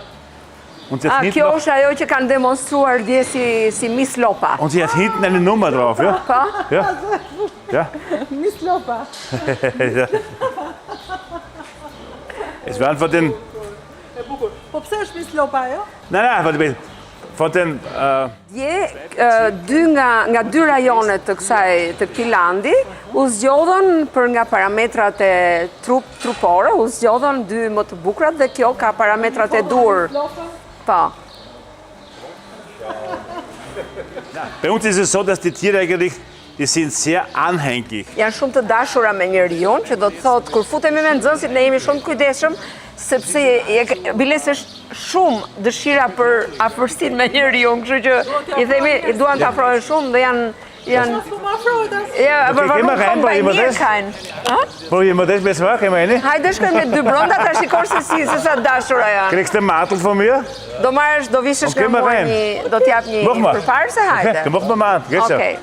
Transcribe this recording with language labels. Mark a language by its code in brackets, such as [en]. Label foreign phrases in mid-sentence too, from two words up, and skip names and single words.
[de] Und sie hat hinten [sq] Kjo [de] noch, [sq] është ajo që kanë demonstruar dje si Miss Lopa. [de] und sie hat hinten eine Nummer drauf, ja? [sq] Pa? [de] Ja. Ja. Miss Lopa. Es waren von den, [sq] Po pse është Miss Lopa ajo? [de] nein, von den, [sq] Dje, nga dy rajonet të këtij landi, u zgjodhen për nga parametrat e trupore, u zgjodhen dy më të bukurat dhe kjo ka parametrat e dur. Pa. [de] bei uns ist es so, dass die Tiere eigentlich, die sind sehr anhängig. [sq] Janë shumë të dashura me njeriu, që do të thotë kur futemi me nxënësit ne jemi shumë të kujdesshëm, sepse biles është shumë dëshira për afërsinë me njeriu, kështu që i themi i duan të afrohen shumë dhe janë [de] Ja, aber geh mal rein, bei probieren wir mir das? kein. Probieren wir das besser mal, gehen wir rein? [sq] Hajde shkojmë me dy brenda ta shikosh se sa dashura janë. [de] Kriegst du einen Mantel von mir? [sq] Do vishësh [de] Okay, [sq] nga maar mua [de] rein. [sq] do t'jap një [de] Mach mal. [sq] përparse, hajde. [de] Dann machen wir mal an, gehst Okay.